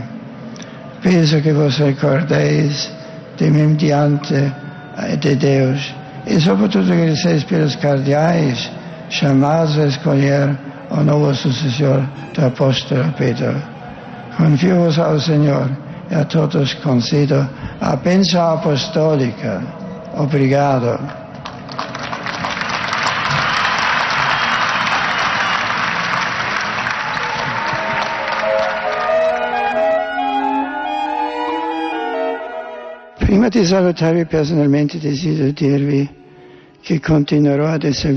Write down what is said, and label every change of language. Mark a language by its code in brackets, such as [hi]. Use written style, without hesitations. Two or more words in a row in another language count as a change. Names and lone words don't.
[pt] Peço que vos recordeis de mim diante de Deus e, sobretudo, que seis pelos cardeais chamados a escolher o novo sucessor do apóstolo Pedro. Confio-vos ao Senhor e a todos concedo a bênção apostólica. Obrigado. [it] Prima di salutarvi personalmente desidero dirvi che continuerò ad esservi